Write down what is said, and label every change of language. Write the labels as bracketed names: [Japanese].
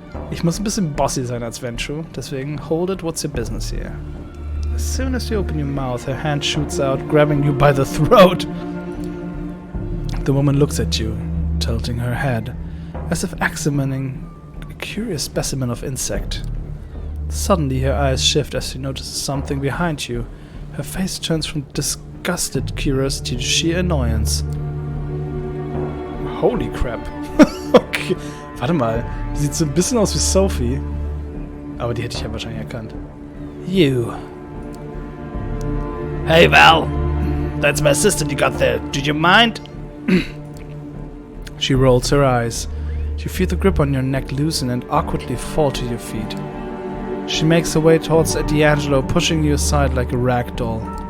[German] Ich muss ein bisschen bossy sein als Venture, deswegen [English] hold it, what's your business here? As soon as you open your mouth, her hand shoots out, grabbing you by the throat. The woman looks at you, tilting her head, as if examining a curious specimen of insect. Suddenly her eyes shift as she notices something behind you. Her face turns from disgusted curiosity to sheer annoyance. Holy crap. Okay. [German] Warte mal, die sieht so ein bisschen aus wie Sophie. Aber die hätte ich ja wahrscheinlich erkannt. [English] You. Hey Val, that's my assistant you got there. Do you mind? She rolls her eyes. You feel the grip on your neck loosen and awkwardly fall to your feet. She makes her way towards D'Angelo, pushing you aside like a rag doll.